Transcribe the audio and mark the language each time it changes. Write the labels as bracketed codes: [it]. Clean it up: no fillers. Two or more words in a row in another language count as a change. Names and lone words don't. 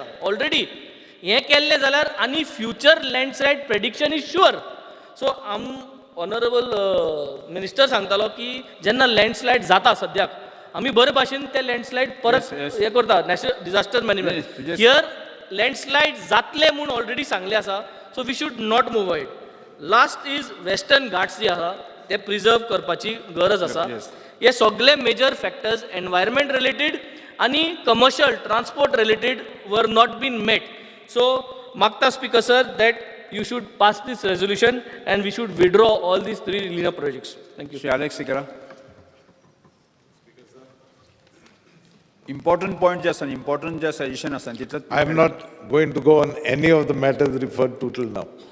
[en] ऑलरेडी [kok] हें केल्लें जाल्यार आनी [en] future landslide prediction is sure. so honourable minister [kok] सांगतालो की जेन्ना लँडस्लायड जाता सद्याक, आमी बरे भाशेन ते लँडस्लायड परत हे करता, नॅशनल डिझास्टर मॅनेजमेंट. [en] here landslide [kok] जातले म्हूण ऑलरेडी सांगले आसा, [en] so we should not move ahead. last is [kok] वेस्टर्न घाट्स जे आसा ते प्रिजर्व करपाची गरज आसा. [en] हे सगळे major factors environment related आनी commercial transport related were not been met. [kok] सो मागता स्पीकर सर दॅट [en] you should pass this resolution and we should withdraw all these 3 linear projects. Thank you. Alex Sikara. Important point just an important just suggestion as I am not going to go on any of the matters referred to till now.